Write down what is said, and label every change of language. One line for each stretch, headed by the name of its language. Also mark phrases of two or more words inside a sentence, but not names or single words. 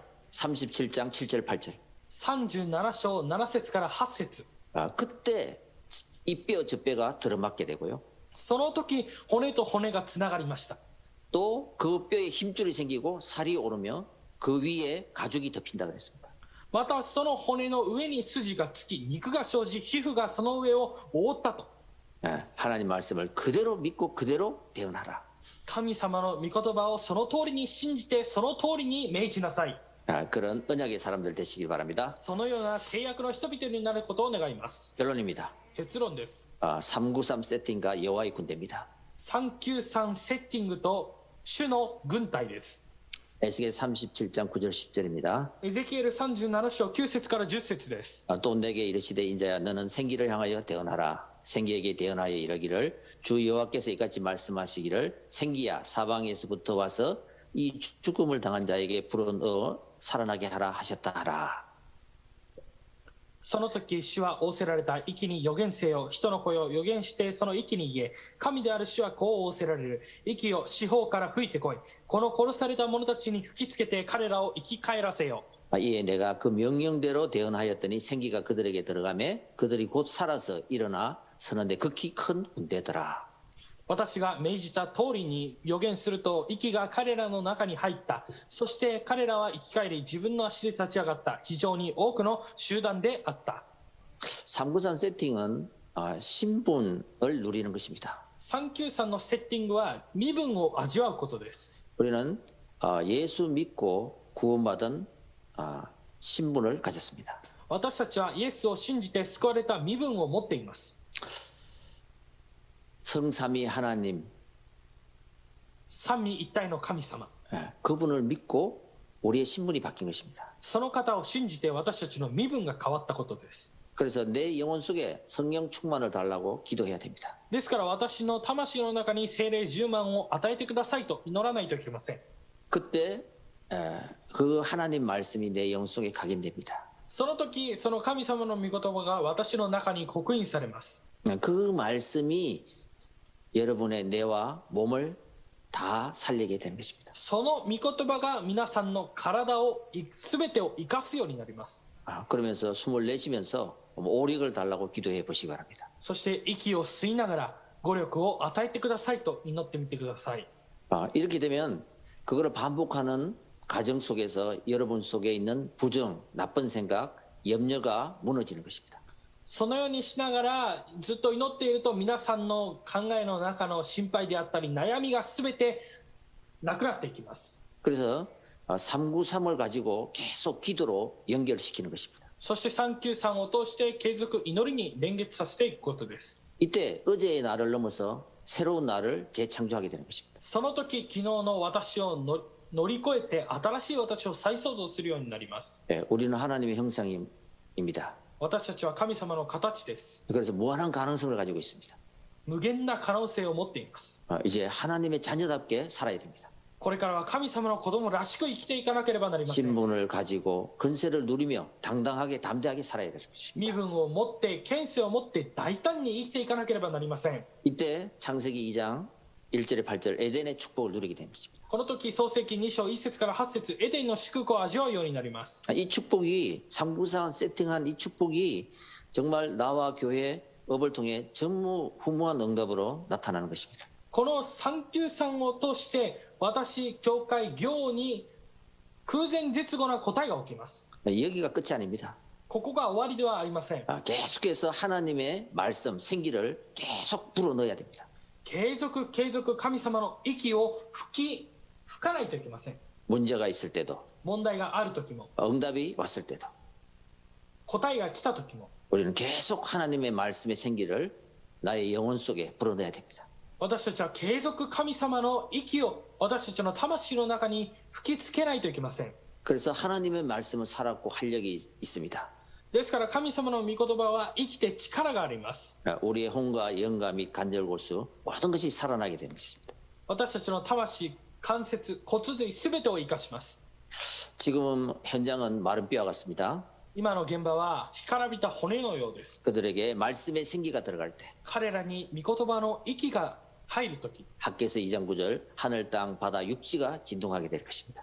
Korean: 37장 7절 8절.
Japanese: 37 章7節から8節。
Korean: 그때 이 뼈 저 뼈가 들어맞게 되고요.
Japanese: その時骨と骨がつながりました。
Korean: 또 그 뼈에 힘줄이 생기고 살이 오르며 그 위에 가죽이 덮인다 그랬습니다.
Japanese: またその骨の上に筋がつき肉が生じ皮膚がその上を覆ったと。
Korean: 예, 하나님 말씀을 그대로 믿고 그대로 대언하라.
Japanese: 神様の御言葉をその通りに信じてその通りに命じなさい。
Korean: 그런 언약의 사람들 되시길 바랍니다.
Japanese: そのような契約の人々になることを願います。
Korean: 결론입니다.
Japanese: 結論です。
Korean: 393 세팅과 여호와의 군대입니다.
Japanese: 393 セッティングと主の軍隊です。
Korean: 에스겔 37장 9절 10절입니다.
Japanese: エゼキエル37章9節から10節です。
Korean: 또 내게 이르시되 인자야 너는 생기를 향하여 대언하라. 생기에게 대언하여 이르기를 주 여호와께서 이같이 말씀하시기를 생기야 사방에서부터 와서 이 죽음을 당한 자에게 불어넣어 살아나게 하라 하셨다 하라.
Japanese: その時主は仰せられた。息に預言せよ。人の声を預言してその息に言え。神である主はこう仰せられる。息を四方から吹いてこい。この殺された者たちに吹きつけて彼らを生き返らせよ。
Korean: 이에 내가 그 명령대로 대언하였더니 생기가 그들에게 들어가매 그들이 곧 살아서 일어나 서는데 극히 큰 군대더라.
Japanese: 私が命じた通りに預言すると息が彼らの中に入った。そして彼らは生き返り自分の足で立ち上がった。非常に多くの集団であった。
Korean: 393 세팅은 신분을 누리는 것입니다.
Japanese: 393 のセッティングは身分を味わうことです。
Korean: 우리는 예수 믿고 구원받은 신분을 가졌습니다.
Japanese: 私たちはイエスを信じて救われた身分を持っています。
Korean: 성삼위 하나님
Japanese: 三位一体の神様、
Korean: 그분을 믿고 우리의 신분이 바뀐 것입니다.
Japanese: その方を信じて私たちの身分が変わったことです。
Korean: 그래서 내 영혼 속에 성령 충만을 달라고 기도해야 됩니다.
Japanese: ですから私の魂の中に聖霊10万を与えてくださいと祈らないといけません。
Korean: 그때 그 하나님 말씀이 내 영혼 속에 각인됩니다.
Japanese: その時その神様の御言葉が私の中に刻印されます。
Korean: 그 말씀이 여러분의 뇌와 몸을 다 살리게 되는 것입니다.
Japanese: その御言葉が皆さんの体を全てを生かすようになります。
Korean: 그러면서 숨을 내쉬면서 오력을 달라고 기도해 보시기 바랍니다.
Japanese: そして息を吸いながら語力を与えてくださいと祈ってみてください。
Korean: 이렇게 되면 그거를 반복하는 가정 속에서 여러분 속에 있는 부정, 나쁜 생각, 염려가 무너지는 것입니다.
Japanese: そのようにしながらずっと祈っていると皆さんの考えの中の心配であったり悩みが全てなくなっていきます。
Korean: 그래서 393을 가지고 계속 기도로 연결시키는 것입니다.
Japanese: そして393を通して継続祈りに連結させていくことです。
Korean: 이때 어제의 나를 넘어서 새로운 나를 재창조하게 되는 것입니다.
Japanese: その時昨日の私を乗り越えて新しい私を再創造するようになります。
Korean: 우리는 하나님의 형상입니다.
Japanese: 私たちは神様の形です。
Korean: 그래서 무한한 가능성을 가지고 있습니다.
Japanese: 無限な可能性を持っています。
Korean: 이제 하나님의 자녀답게 살아야 됩니다.
Japanese: これからは神様の子供らしく生きていかなければなりません。
Korean: 신분을 가지고 근세를 누리며 당당하게 담대하게 살아야 될 것입니다.
Japanese: 身分を持って権勢を持って大胆に生きていかなければなりません。
Korean: 이때 창세기 2장 1절에 8절 에덴의 축복을 누리게 되는 것입니다.
Japanese: この時創世記2章1節から8節エデンの祝福を味わうようになります。
Korean: 이 축복이 삼부상 세팅한 이 축복이 정말 나와 교회 업을 통해 전무후무한 응답으로 나타나는 것입니다.
Japanese: この393を通して私教会業に空前絶後な答えが起きます。
Korean: 여기가 끝이 아닙니다.
Japanese: ここが終わりではありません。
Korean: 계속해서 하나님의 말씀, 생기를 계속 불어넣어야 됩니다.
Japanese: 継続神様の息を吹かないといけません。
Korean: 문제가 있을 때도,
Japanese: 問題がある時も
Korean: 응답이 왔을 때도
Japanese: 答えが来た時も
Korean: 우리는 계속 하나님의 말씀의 생기를 나의 영혼 속에 불어넣어야 됩니다.
Japanese: 私たちは継続神様の息を私たちの魂の中に吹きつけないといけません。
Korean: 그래서 하나님의 말씀은 살았고 활력이 있습니다.
Japanese: ですから神様の御言葉は生きて力があります。
Korean: 우리의 혼과 영과 및 관절골수 모든 것이 살아나게 되는 것입니다.
Japanese: 私たちの魂、関節、骨髄すべてを生かします。
Korean: 지금은 현장은 마른 뼈와 같습니다.
Japanese: 今の現場は干からびた骨のようです。
Korean: 그들에게 말씀의 생기가 들어갈 때
Japanese: 彼らに御言葉の息が入るとき、
Korean: 학개서 2장 9절 하늘 땅 바다 육지가 진동하게 될 것입니다.